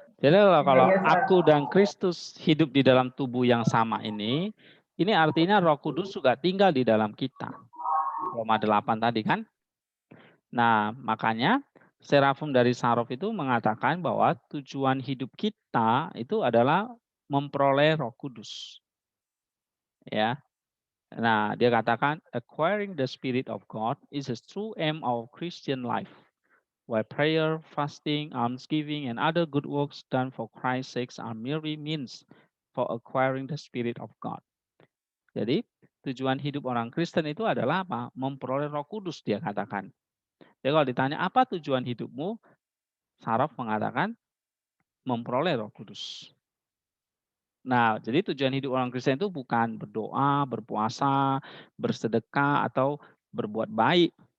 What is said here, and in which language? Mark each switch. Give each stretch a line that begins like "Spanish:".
Indonesian: Jadi kalau aku dan Kristus hidup di dalam tubuh yang sama ini artinya Roh Kudus juga tinggal di dalam kita. Roma 8 tadi kan. Nah, makanya Serafim dari Sarov itu mengatakan bahwa tujuan hidup kita itu adalah memperoleh Roh Kudus. Ya. Nah, dia katakan
English: acquiring the Spirit of God is a true aim of Christian life. While prayer, fasting, almsgiving, and other good works done for Christ's sake are merely means for acquiring the Spirit of God.
Indonesian: Jadi, tujuan hidup orang Kristen itu adalah apa? Memperoleh Roh Kudus, dia katakan. Jadi kalau ditanya apa tujuan hidupmu, Saraf mengatakan memperoleh Roh Kudus. Nah, jadi tujuan hidup orang Kristen itu bukan berdoa, berpuasa, bersedekah, atau berbuat baik.